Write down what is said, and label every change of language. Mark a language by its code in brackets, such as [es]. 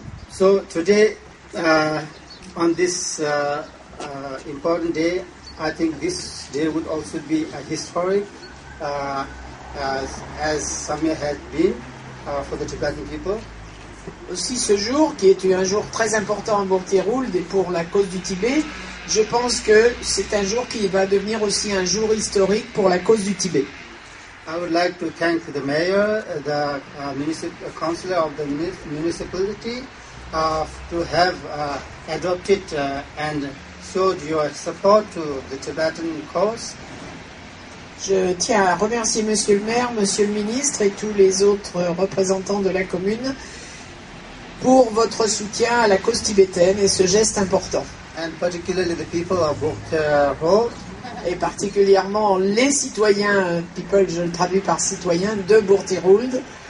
[en] So today, on this important day, I think this day would also be a historic, as Samye had been for the Tibetan people. [fr] Aussi ce jour, qui est un jour très important à Bourtérouge et pour la cause du Tibet, je pense que c'est un jour qui va devenir aussi un jour historique pour la cause du Tibet. [en] I would like to thank the mayor, the councillor of the municipality, to have adopted and showed your support to the Tibetan cause. [fr] Je tiens à remercier Monsieur le maire, Monsieur le ministre et tous les autres représentants de la commune pour votre soutien à la cause tibétaine et ce geste important. [en] And particularly the people of Bourtérouge. [fr] Et particulièrement les citoyens, people, je le traduis par citoyens, de Bourtérouge.